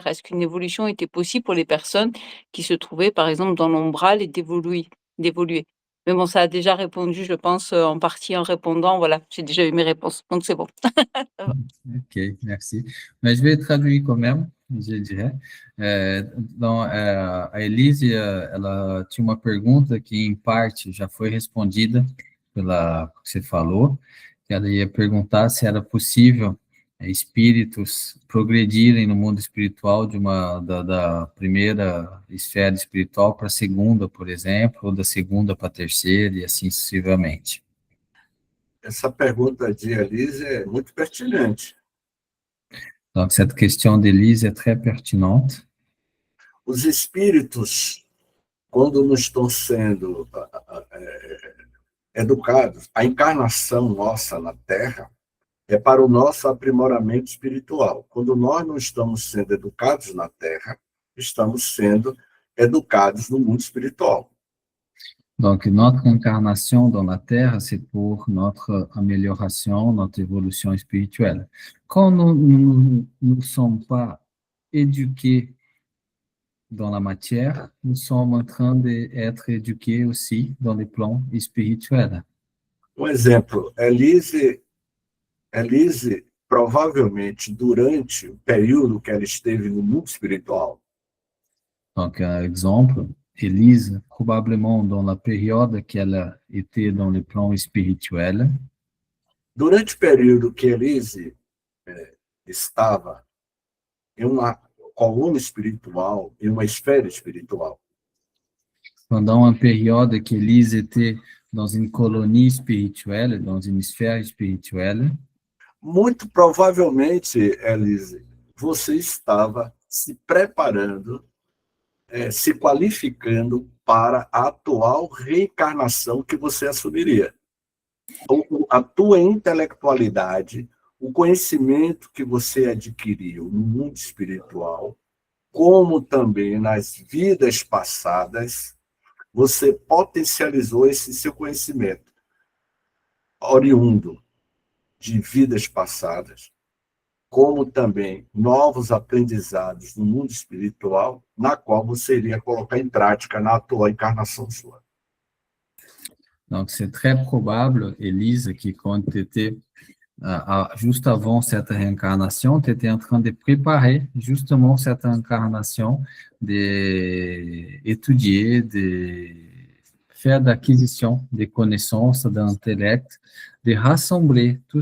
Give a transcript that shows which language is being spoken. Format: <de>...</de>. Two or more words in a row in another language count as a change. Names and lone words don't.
<fr>Est-ce qu'une évolution était possible pour les personnes qui se trouvaient, par exemple, dans l'umbral et d'évoluer? Mais bon, ça a déjà répondu, je pense, en partie en répondant. Voilà, j'ai déjà eu mes réponses, donc c'est bon. Ok, merci. Mais je vais traduire quand même, je dirais.</fr> <pt>A Elise, ela tinha uma pergunta que, em parte, já foi respondida pela que você falou, que ela ia perguntar se era possível espíritos progredirem no mundo espiritual da primeira esfera espiritual para a segunda, por exemplo, ou da segunda para a terceira, e assim sucessivamente. Essa pergunta de Elise é muito pertinente.</pt> <fr>Donc, cette question d'Élise est très pertinente.</fr> <pt>Os espíritos, quando não estão sendo educados, a encarnação nossa na Terra é para o nosso aprimoramento espiritual. Quando nós não estamos sendo educados na Terra, estamos sendo educados no mundo espiritual.</pt> <fr>Donc, notre incarnation dans la Terre, c'est pour notre amélioration, notre évolution spirituelle. Quand nous ne sommes pas éduqués dans la matière, nous sommes en train d'être éduqués aussi dans les plans spirituels.</fr> <pt>Exemplo, Elise, provavelmente, durante o período que ela esteve no mundo espiritual,</pt> <fr>Donc, un exemple, Élise, probablement dans la période qu'elle était dans le plan spirituel,</fr> <pt>durante o período que Elise estava em uma coluna espiritual, em uma esfera espiritual,</pt> <fr>pendant une période qu'Élise était dans une colonie spirituelle, dans une sphère spirituelle,</fr> <pt>muito provavelmente, Elise, você estava se preparando, se qualificando para a atual reencarnação que você assumiria. A tua intelectualidade, o conhecimento que você adquiriu no mundo espiritual, como também nas vidas passadas, você potencializou esse seu conhecimento oriundo de vidas passadas, como também novos aprendizados no mundo espiritual, na qual você iria colocar em prática na atual encarnação sua.</pt> <fr>donc c'est très probable, Élise, qui quand tu étais juste avant cette réincarnation, tu étais en train de préparer justement cette incarnation, d'étudier, de faire d'acquisition des connaissances, d'intellect, de rassembler tout</fr>